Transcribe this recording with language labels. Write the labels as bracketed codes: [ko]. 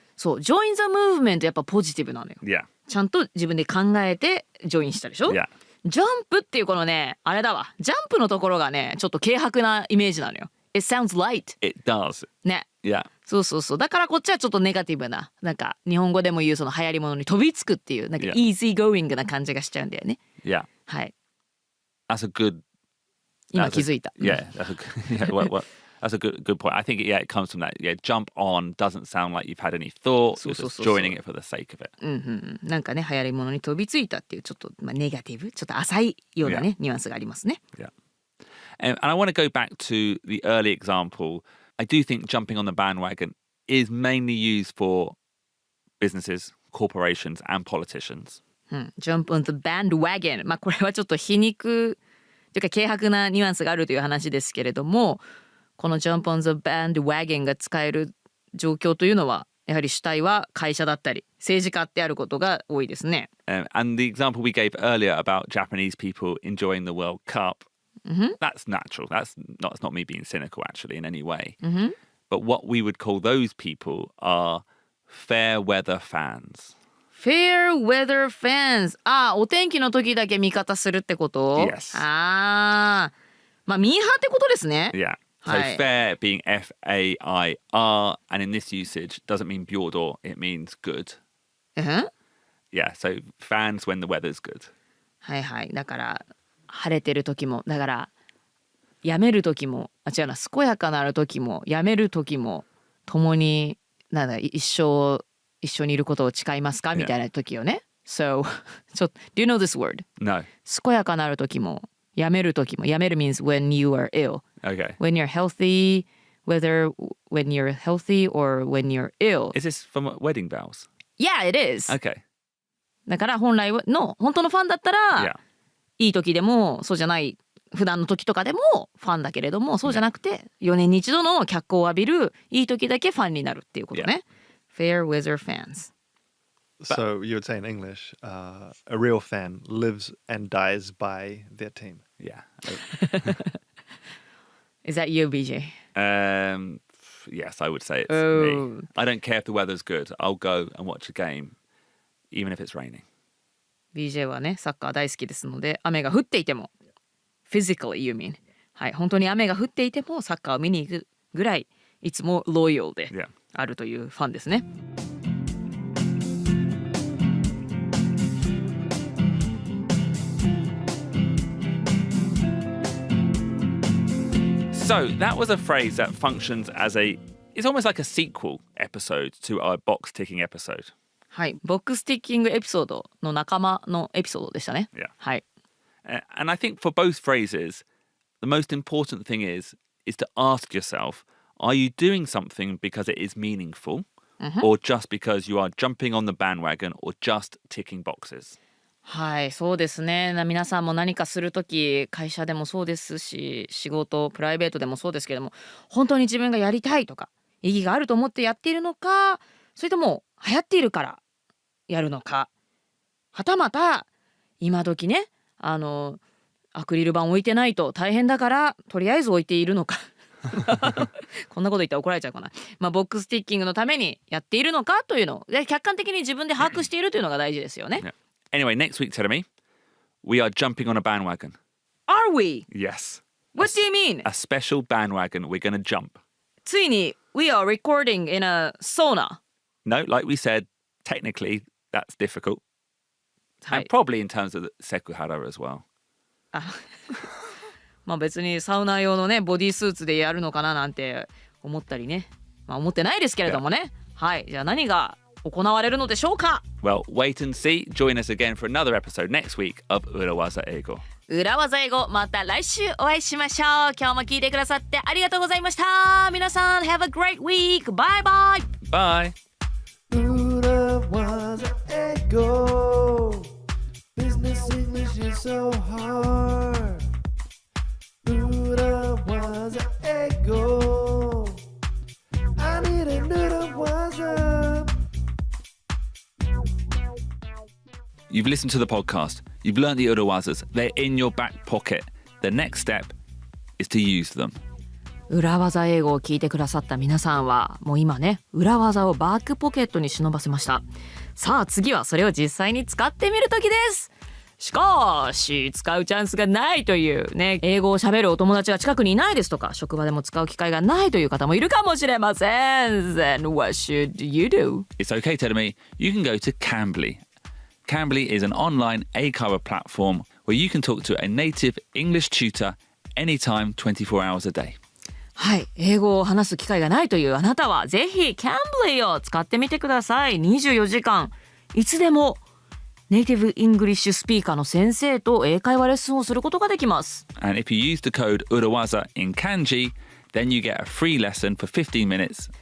[ja] そう、 [en] join the movement [ja] やっぱポジティブなのよ。 [en] Yeah, [ja] ちゃんと自分で考えてジョインしたでしょ、 [en] yeah. [ja] ジャンプっていうこのねあれだわ、ジャンプのところがねちょっと軽薄なイメージなのよ。 [en] It sounds light It does. [ja] ね。 [en] Yeah, [ja] そうだからこっちはちょっとネガティブな、なんか日本語でも言うその流行り物に飛びつくっていうなんか [en] Yeah. easy going [ja] な感じがしちゃうんだよね。 [en] yeah. [ja] はい、 [en] That's a good. [ja] 今気づいた。 [en] Yeah, that's a, yeah. That's a good point. I think it comes from that. Yeah, jump on doesn't sound like you've had any thought. You're just joining it for the sake of it. [ja] なんかね流行り物に飛びついたっていうちょっと、ネガティブ、ちょっと浅いようなね、ニュアンスがありますね。 [en] Yeah. And I want to go back to the early example. I do think jumping on the bandwagon is mainly used for businesses, corporations, and politicians. Jump on the bandwagon。 [ja] まあこれはちょっと皮肉というか軽薄なニュアンスがあるという話ですけれども、この [en] Jump on the bandwagon [ja] が使える状況というのはやはり主体は会社だったり政治家であることが多いですね。 [en] And the example we gave earlier about Japanese people enjoying the World Cup, that's natural. That's not me being cynical actually in any way. But what we would call those people are fair weather fans. Fair weather fans。 [ja] お天気の時だけ味方するってこと？ [en] Yes. [ja] まあミーハーってことですね。 [en] Yeah. So Hi. fair being F-A-I-R, and in this usage doesn't mean byordo, it means good. Yeah, so fans when the weather's good. [ja] はいはい。だから晴れてる時も、だからやめる時も、違うな、健やかなる時もやめる時も共になんだ一緒にいることを誓いますかみたいな時よね。 [en] So, do you know this word? No. [ja] 健やかなる時もやめる時も。 [en] やめる means when you are ill. Okay. When you're healthy, whether when you're healthy or when you're ill. Is this from wedding vows? Yeah, it is. Okay. [ja] だから本来の本当のファンだったら、 [en] Yeah. [ja] いい時でもそうじゃない普段の時とかでもファンだけれども、そうじゃなくて4年に一度の脚光を浴びるいい時だけファンになるっていうことね。 [en] Fair weather fans. So you would say in English, a real fan lives and dies by their team. Yeah. Is that you, BJ? Yes, I would say it's Oh. me. I don't care if the weather's good. I'll go and watch a game, even if it's raining. [ja] BJ はね、サッカー大好きですので、雨が降っていても [en] physically you mean [ja] はい、本当に雨が降っていてもサッカーを見に行くぐらいいつもロイヤルであるというファンですね。 [en] So that was a phrase that functions as it's almost like a sequel episode to our box ticking episode. [ja] はい、ボックスティッキングエピソードの仲間のエピソードでしたね。 [en] Yeah. [ja] はい。 [en] And I think for both phrases, the most important thing is to ask yourself, are you doing something because it is meaningful, or just because you are jumping on the bandwagon or just ticking boxes? [ja] はい、そうですね。皆さんも何かするとき、会社でもそうですし、仕事、プライベートでもそうですけども、本当に自分がやりたいとか、意義があると思ってやっているのか、それとも流行っているからやるのか、はたまた今時ね、アクリル板置いてないと大変だからとりあえず置いているのかこんなこと言ったら怒られちゃうかな。ボックスティッキングのためにやっているのかというのを客観的に自分で把握しているというのが大事ですよね。 [en] Anyway, next week, Teremi, we are jumping on a bandwagon. Are we? Yes. What do you mean? A special bandwagon we're going to jump. [ja] ついに [en] we are recording in a sauna. No, like we said, technically that's difficult. [ja] は [en] And [ja] い。 [en] probably in terms of the sekuhara as well. [ja] 別にサウナ用のねボディースーツでやるのかななんて思ったりね。思ってないですけれどもね。はい。じゃあ何が行われるのでしょうか。 [en] Well, wait and see. Join us again for another episode next week of Urawaza Eigo. [ja] 裏技英語、また来週お会いしましょう。今日も聞いてくださってありがとうございました。皆さん [en] Have a great week. Bye bye. Bye. Urawaza Eigo. Business English is so hard. Urawaza Eigo. I need an Urawaza. You've listened to the podcast. You've learned the Urawazas. They're in your back pocket. The next step is to use them. [ja] 裏技英語を聞いてくださった皆さんはもう今ね裏技をバックポケットに忍ばせました。さあ次はそれを実際に使ってみる時です。しかし使うチャンスがないというね、英語を喋るお友達が近くにいないですとか、職場でも使う機会がないという方もいるかもしれません。 [en] Then what should you do? It's okay, Teremi. You can go to Cambly.Cambly is an online A-cover platform where you can talk to a native English tutor anytime, 24 hours a day. [ja] はい、英語を話す機会がないというあなたはぜひ Cambly を使ってみてください。 24時間いつでもネイティブイングリッシュスピーカーの先生と英会話レッスンをすることができます。 [en] And if you use the code Urawaza in kanji, then you get a free lesson for 15 minutes.